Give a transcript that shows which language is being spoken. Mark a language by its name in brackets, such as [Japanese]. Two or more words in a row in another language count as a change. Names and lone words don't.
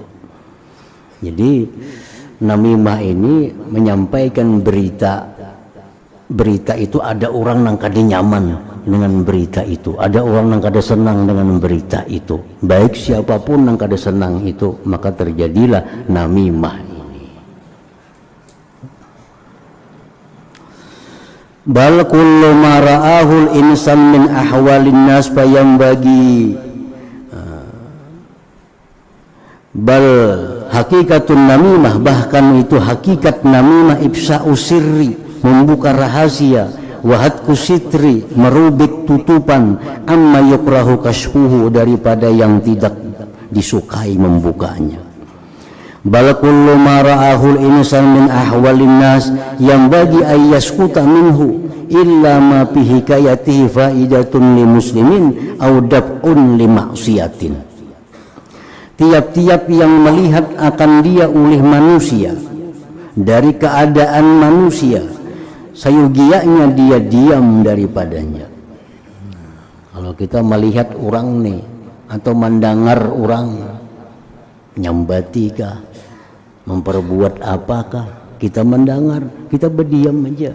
[Banjar] Jadi namimah ini menyampaikan berita itu, ada orang yang kada nyaman dengan berita itu, ada orang yang kada senang dengan berita itu, baik siapapun yang kada senang itu, maka terjadilah namimah ini. [Arabic] بل كل ما رآه الإنسان من أحوال الناس bagi بل حقيقة النميمة, [Banjar] bahkan itu hakikat namimah [Arabic] إفشاء السر, [Banjar] membuka rahasia, [Arabic] وهتك الستر, [Banjar] merubik tutupan, [Arabic] عما يكره كشفه, [Banjar] daripada yang tidak disukai membukanya. [Arabic] بل كل ما رآه الإنسان من أحوال الناس [Banjar] yang bagi [Arabic] أن يسكت منه إلا ما في حكايته فائدة لمسلم أو دفع لمعصية. [Banjar] Tiap-tiap yang melihat akan dia oleh manusia dari keadaan manusia, sayugianya dia diam daripadanya. Kalau kita melihat orang nih atau mendengar orang nyambati kah, memperbuat apakah, kita mendengar, kita berdiam aja.